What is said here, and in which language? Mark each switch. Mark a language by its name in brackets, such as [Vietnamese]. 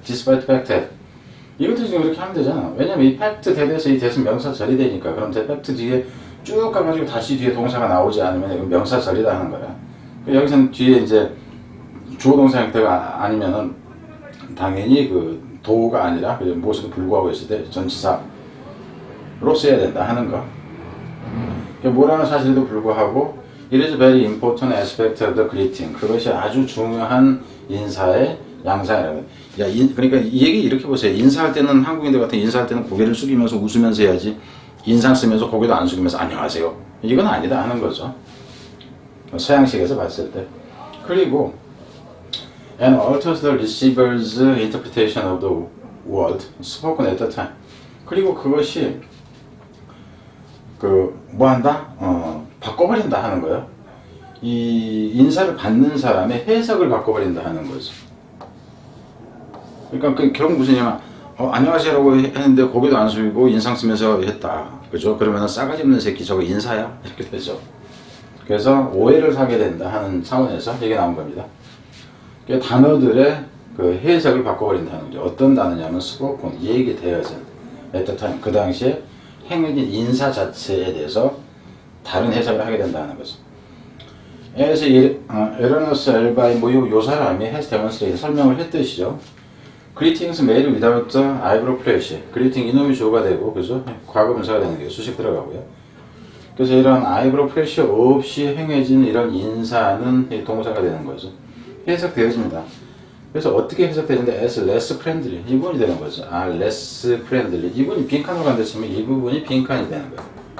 [English] Despite the fact that [Korean] 이것도 지금 이렇게 하면 되잖아. 왜냐면 이 fact that에서 이 that은 명사 절이 되니까 그럼 fact 뒤에 쭉 가가지고 다시 뒤에 동사가 나오지 않으면 이건 명사 절이다 하는 거야. 여기서는 뒤에 이제 주어 동사 형태가 아니면은 당연히 도가 아니라 무엇에도 불구하고 있을 때 전치사로 써야 된다 하는 거. 뭐라는 사실에도 불구하고 [English] it is very important aspect of the greeting. [Korean] 그것이 아주 중요한 인사의 양상이라는 거예요. 그러니까 이 얘기 이렇게 보세요. 인사할 때는 한국인들 같은 인사할 때는 고개를 숙이면서 웃으면서 해야지 인상 쓰면서 고개도 안 숙이면서 안녕하세요. 이건 아니다 하는 거죠. 서양식에서 봤을 때. 그리고 [English] and alters the receiver's interpretation of the word spoken at the time. [Korean] 그리고 그것이 뭐한다? 바꿔버린다 하는 거예요. 이 인사를 받는 사람의 해석을 바꿔버린다 하는 거죠. 그러니까 결국 무슨 얘기냐면 안녕하세요라고 했는데 고개도 안 숙이고 인상 쓰면서 했다. 그죠? 그러면 싸가지 없는 새끼 저거 인사야? 이렇게 되죠. 그래서 오해를 사게 된다 하는 차원에서 이게 나온 겁니다. 단어들의 해석을 바꿔버린다는 거죠. 어떤 단어냐면 spoken, 얘기되어진 [English] at the time, [Korean] 그 당시에 행해진 인사 자체에 대해서 다른 해석을 하게 된다는 거죠. 그래서 에르너스 엘바이 요 사람이 [English] has demonstrated [Korean] 설명을 했듯이죠. [English] Greetings made without the eyebrow flash. [Korean] Greeting 이놈이 주어가 되고, 그죠? 과거 분사가 되는 게 수식 들어가고요. 그래서 이런 eyebrow flash 없이 행해진 이런 인사는 동사가 되는 거죠. 해석되어집니다. 그래서 어떻게 해석되는데 [English] as less friendly [Korean] 이 부분이 되는 거죠. less friendly 이분이 빈칸으로 간다 치면 이 부분이 빈칸이 되는 거예요.